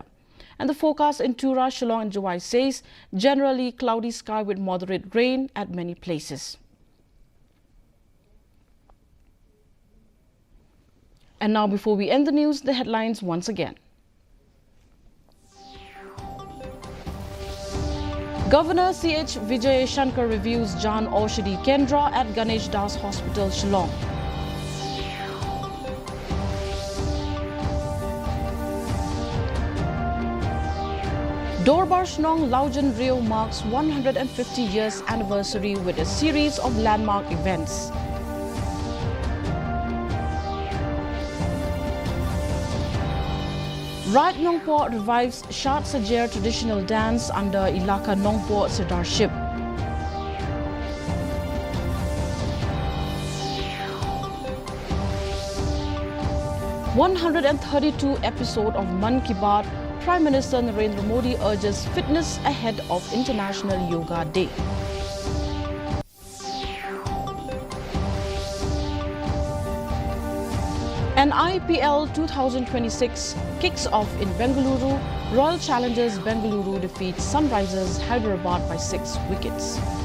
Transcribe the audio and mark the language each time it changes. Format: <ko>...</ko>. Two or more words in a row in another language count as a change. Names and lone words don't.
<en>And the forecast in Tura, Shillong and July says generally cloudy sky with moderate rain at many places. And now, before we end the news, the headlines once again. Governor C.H. Vijay Shankar reviews Jan Aushadhi Kendra at Ganesh Das Hospital, Shillong. Dorbar Shnong Laujan Rio marks 150 years anniversary with a series of landmark events. Rat Nongpo revives Shat Sajer traditional dance under Ilaka Nongpo Sardarship. #132 episode of Man Ki Baat, Prime Minister Narendra Modi urges fitness ahead of International Yoga Day. And IPL 2026 kicks off in Bengaluru. Royal Challengers Bengaluru defeats Sunrisers Hyderabad by 6 wickets.</en>